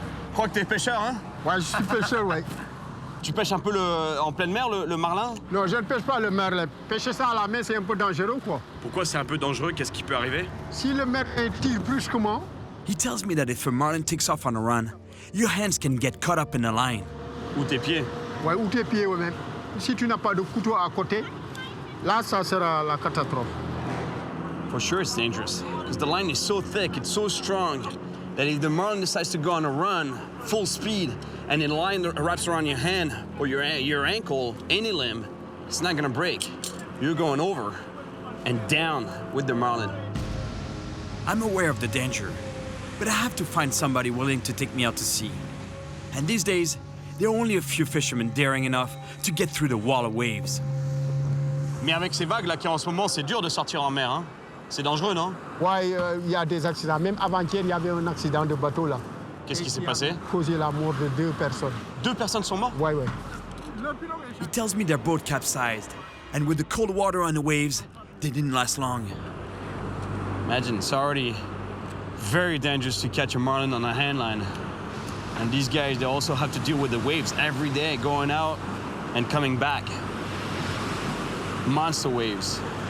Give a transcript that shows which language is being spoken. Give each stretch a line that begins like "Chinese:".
French: Je crois que t'es pêcheur, hein? Ouais, je suis pêcheur, ouais. Tu pêches un peu en pleine mer, le marlin? Non, je ne pêche pas le merle. Pêcher ça à la main, c'est un peu dangereux, quoi. Pourquoi c'est un peu dangereux? Qu'est-ce qui peut arriver? Si le merle tire plus que moi,
English: He tells me that if a marlin takes off on a run, your hands can get caught up in the line.
French: Ou tes pieds? ouais, ou tes pieds, ouais, même. Si tu n'as pas de couteau à côté, là, ça sera la catastrophe.
English: For sure it's dangerous, because the line is so thick, it's so strong, that if the marlin decides to go on a run, full speed, and the line wraps around your hand or your ankle, any limb, it's not gonna break. You're going over and down with the marlin. I'm aware of the danger, but I have to find somebody willing to take me out to sea. And these days, there are only a few fishermen daring enough to get through the wall of waves.
French: Mais avec ces vagues là qu'il y a en ce moment, c'est dur de sortir en mer, hein? C'est dangereux, non? Ouais, il y a des accidents. Même avant-hier, il y avait un accident de bateau, là. Qu'est-ce qui s'est passé? Causé la mort de 2 personnes. 2 personnes sont mortes? Ouais.
English: He tells me their boat capsized, and with the cold water on the waves, they didn't last long. Imagine, it's already very dangerous to catch a marlin on a handline. And these guys, they also have to deal with the waves every day, going out and coming back. Monster waves.